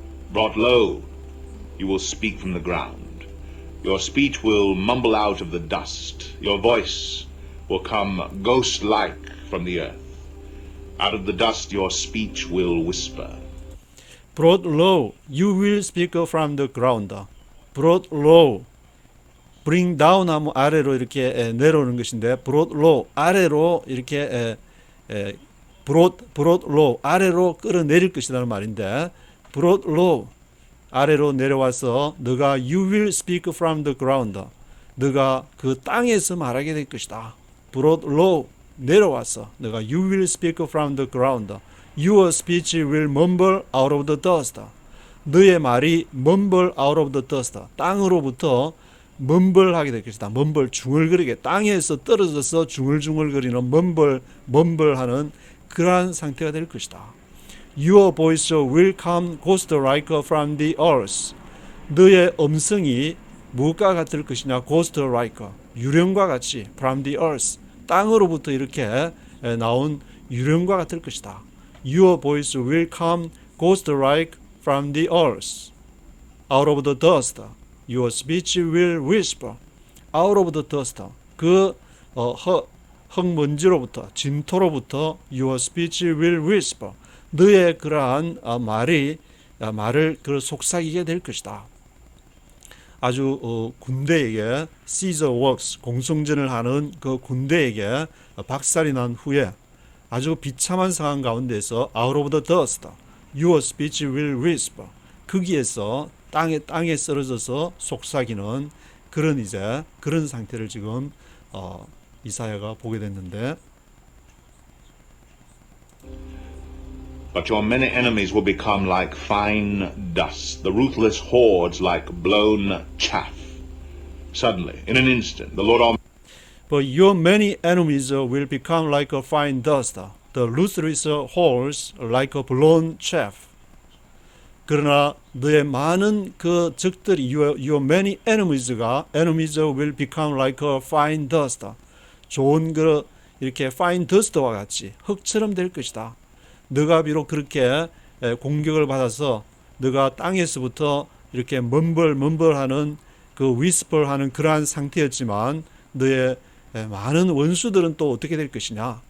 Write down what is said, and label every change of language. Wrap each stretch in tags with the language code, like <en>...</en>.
<en>Brought low, you will speak from the ground. Your speech will mumble out of the dust. Your voice will come ghost-like from the earth. Out of the dust your speech will whisper. Brought low, you will speak from the ground. Brought low, bring down</en> <ko>하면 아래로 이렇게 내려오는 것인데,</ko> <en>brought low,</en> <ko>아래로 이렇게 brought low, 아래로 끌어내릴 것이라는 말인데, brought low, 아래로 내려와서 너가</ko> <en>you will speak from the ground,</en> <ko>너가 그 땅에서 말하게 될 것이다.</ko> <en>brought low,</en> <ko>내려와서 너가</ko> <en>you will speak from the ground, your speech will mumble out of the dust.</en> <ko>너의 말이</ko> <en>mumble out of the dust,</en> <ko>땅으로부터</ko> <en>mumble</en> <ko>될 것이다. mumble, 중얼거리게, 땅에서 떨어져서 중얼중얼거리는 mumble 하는 그러한 상태가 될 것이다.</ko> <en>Your voice will come ghost like from the earth.</en> <ko>너의 음성이 무엇과 같을 것이냐?</ko> <en>ghost like,</en> <ko>유령과 같이</ko> <en>from the earth,</en> <ko>땅으로부터 이렇게 나온 유령과 같을 것이다.</ko> <en>Your voice will come ghost like from the earth, out of the dust. Your speech will whisper, out of the dust.</en> <ko>그 흙먼지로부터, 진토로부터</ko> <en>your speech will whisper.</en> <ko>너의 그러한 말을 그 속삭이게 될 것이다. 아주 군대에게 Caesar works, 공성전을 하는 그 군대에게 박살이 난 후에 아주 비참한 상황 가운데서</ko> <en>out of the dust, your speech will whisper.</en> <ko>거기에서 땅에 쓰러져서 속삭이는 그런 상태를 지금 이사야가 보게 됐는데,</ko> <en>But your many enemies will become like fine dust, the ruthless hordes like blown chaff. Suddenly, in an instant, the Lord Almighty But your many enemies will become like a fine dust, the ruthless hordes like a blown chaff.</en> <ko>그러나 너의 많은 그 적들이</ko> <en>your many enemies will become like a fine dust.</en> <ko>좋은 이렇게 fine dust와 같이 흙처럼 될 것이다. 너가 비록 그렇게 공격을 받아서 너가 땅에서부터 이렇게 멈벌하는 그 whisper하는 그러한 상태였지만 너의 많은 원수들은 또 어떻게 될 것이냐?</ko>